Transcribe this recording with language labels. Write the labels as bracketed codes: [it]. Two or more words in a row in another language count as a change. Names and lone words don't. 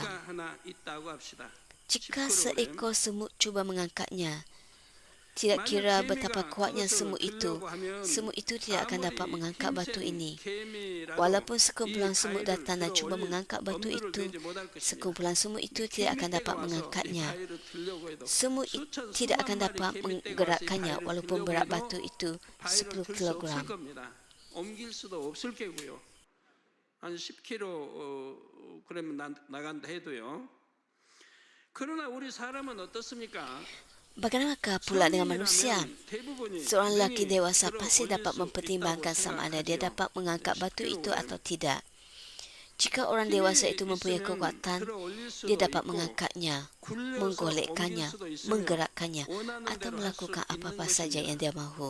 [ms] Jika seekor semut cuba mengangkatnya, Tidak kira betapa kuatnya semut itu tidak akan dapat mengangkat batu ini. Walaupun sekumpulan semut datang dan cuba mengangkat batu itu, sekumpulan semut itu tidak akan dapat mengangkatnya. Semut tidak akan dapat menggerakkannya walaupun berat batu itu 10 kilogram. [ko] 옮길 수도 없을 게고요. 한 10kg 그러면 나간다 해도요. 그러나 우리 사람은 어떻습니까? [ms] Bagaimanakah pula dengan manusia? Seorang lelaki dewasa pasti dapat mempertimbangkan sama ada dia dapat mengangkat batu itu atau tidak. Jika orang dewasa itu mempunyai kekuatan, dia dapat mengangkatnya, menggolekkannya, menggerakkannya, atau melakukan apa-apa saja yang dia mahu.